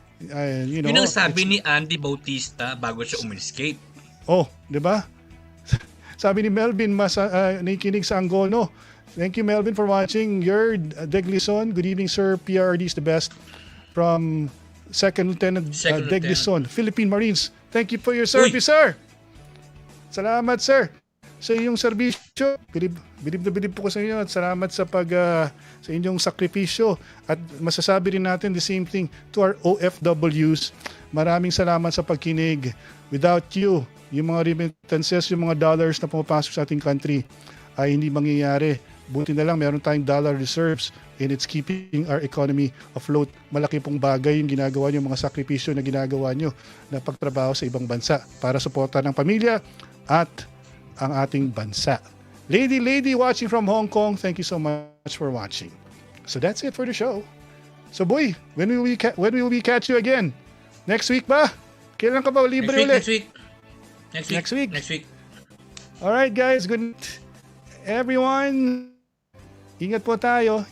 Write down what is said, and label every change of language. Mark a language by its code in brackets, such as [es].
[tl] Yun ang sabi ni Andy Bautista bago siya umiscape. Oh, di ba? Sabi ni Melvin, nakikinig sa Angono. [en] Thank you, Melvin, for watching. Yerd Deglison, good evening, sir. PRD is the best. From Second Lieutenant Deglison, Philippine Marines. Thank you for your service, sir. [tl] Salamat, sir, sa iyong serbisyo. Bilib po ko sa inyo at salamat sa sa inyong sakripisyo. At masasabi rin natin [en] the same thing to our OFWs. [tl] Maraming salamat sa pagkinig. [en] Without you, [tl] yung mga remittances, yung mga dollars na pumapasok sa ating country ay hindi mangyayari. Buti na lang meron tayong [en] dollar reserves and it's keeping our economy afloat. [tl] Malaki pong bagay yung ginagawa nyo, mga sakripisyo na ginagawa nyo na pagtrabaho sa ibang bansa para suportahan ng pamilya at ang ating bansa. [en] Lady watching from Hong Kong, thank you so much for watching. So that's it for the show. So boy, when will we catch you again? Next week [tl] ba? Kailan ka ba libre ulit? [en] Next week. All right guys, good night. Everyone, [tl] ingat po tayo.